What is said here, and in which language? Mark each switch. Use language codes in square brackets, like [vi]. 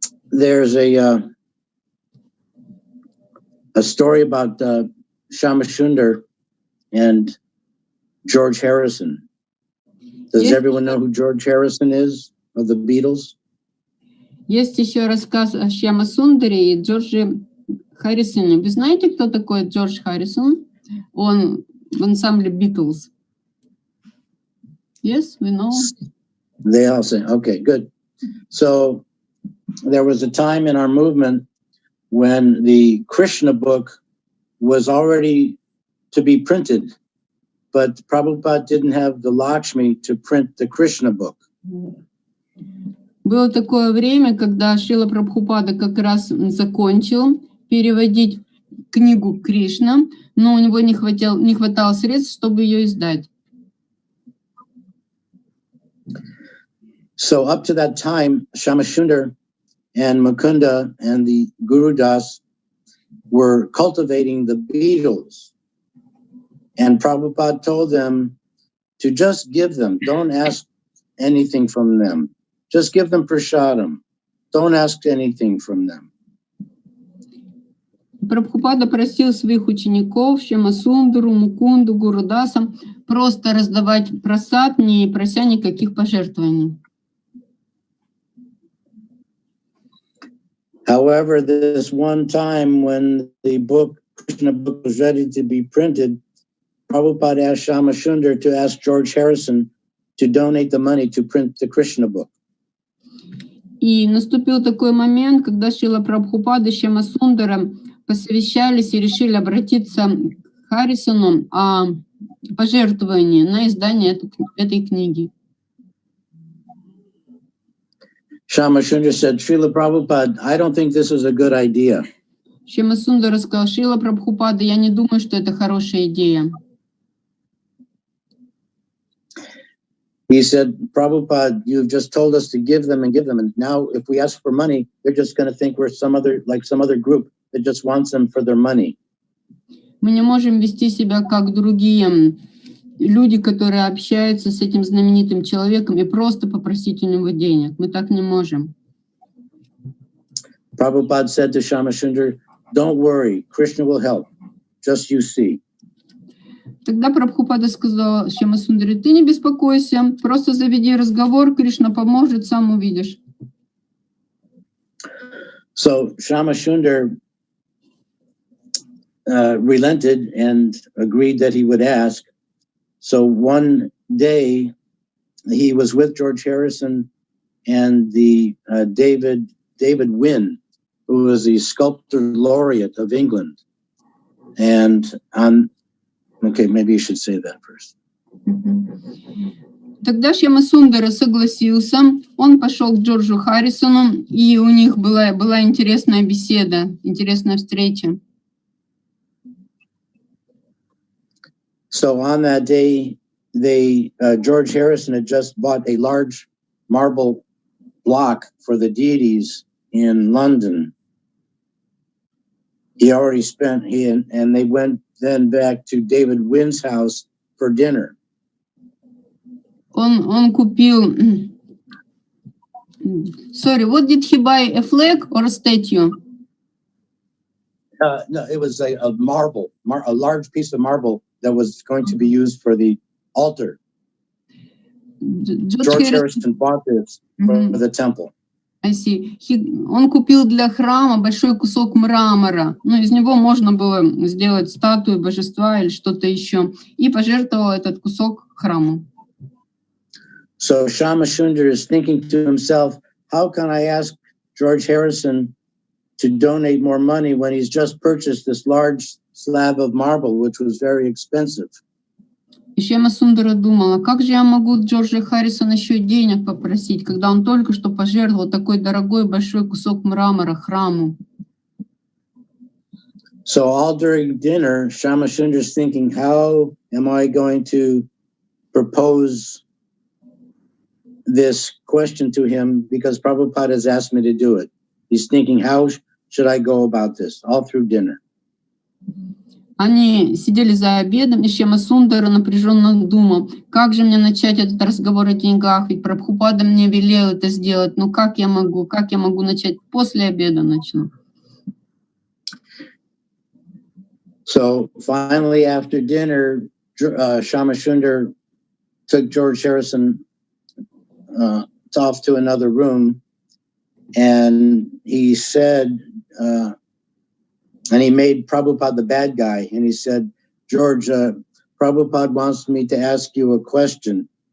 [en] There's a story about Shamashundar and George Harrison. Does everyone know who George Harrison is of the Beatles? [ru] Есть еще рассказ о Шьяма Сундаре и Джордже Харрисоне. Вы знаете, кто такой Джордж Харрисон? Он в ансамбле Beatles. [en] Yes, we know. They all say, okay, good. So there was a time in our movement when the Krishna book was already to be printed, but Prabhupada didn't have the Lakshmi to print the Krishna book. [ru] Было такое время, когда Шрила Прабхупада как раз закончил переводить книгу Кришна, но у него не хватало средств, чтобы ее издать. [en] So up to that time, Shamashundar and Mukunda and the Guru Das were cultivating the Beatles. And Prabhupada told them to just give them, don't ask anything from them. Just give them prasadam. Don't ask anything from them. [ru] Прабхупада просил своих учеников, Шьямасундару, Мукунду, Гурудаса, просто раздавать прасад, не прося никаких пожертвований. [en] However, this one time when the Krishna book was ready to be printed, Prabhupada asked Shamashundar to ask George Harrison to donate the money to print the Krishna book. [ru] И наступил такой момент, когда Шрила Прабхупада Шьяма Сундара посовещались и решили обратиться к Харрисону о пожертвовании на издание этой книги. [en] Shama Sundar said, Srila Prabhupada, I don't think this is a good idea. [ru] Шьяма Сундар сказал: Шрила Прабхупада, я не думаю, что это хорошая идея. [en] He said, Prabhupada, you've just told us to give them, and now if we ask for money, they're just going to think we're some other group that just wants them for their money. [ru] Мы не можем вести себя как другие люди, которые общаются с этим знаменитым человеком и просто попросить у него денег. Мы так не можем. [en] Prabhupada said to Shama Sundar, don't worry, Krishna will help. Just you see. [ru] Тогда Прабхупада сказал Шьяма Сундаре: ты не беспокойся, просто заведи разговор, Кришна поможет, сам увидишь. [en] So Shama Sundar relented and agreed that he would ask. So one day he was with George Harrison and the David Wynne, who was the sculptor laureate of England. And okay, maybe you should say that first. [ru] Тогда Шьяма Сундара согласился, он пошел к Джорджу Харрисону, и у них была интересная беседа, интересная встреча. [en] So on that day, George Harrison had just bought a large marble block for the deities in London. He already spent, and they went then back to David Wynne's house for dinner. [ru] Он kупил. [en] Sorry, what did he buy? A flag or a statue? No, it was a large piece of marble that was going to be used for the altar. George Harrison bought this for the temple. I see. [ru] Он купил для храма большой кусок мрамора. Ну, из него можно было сделать статую божества или что-то еще. И пожертвовал этот кусок храму. [en] So Shama Sundar is thinking to himself, how can I ask George Harrison to donate more money when he's just purchased this large slab of marble, which was very expensive? [ru] И Шьяма Сундара думала, как же я могу Джорджа Харрисона еще денег попросить, когда он только что пожертвовал такой дорогой большой кусок мрамора храму. [en] So all during dinner, Shama Sundar is thinking, how am I going to propose this question to him, because Prabhupada has asked me to do it. He's thinking, how should I go about this? All through dinner. [ru] Они сидели за обедом, и Шьяма Сундара напряженно думал, как же мне начать этот разговор о деньгах, ведь Прабхупада мне велел это сделать, но как я могу начать? После обеда начну. [en] So finally, after dinner, Shama Sundar took George Harrison off to another room, and he said, and he made Prabhupada the bad guy, and he said, George, Prabhupada wants me to ask you a question.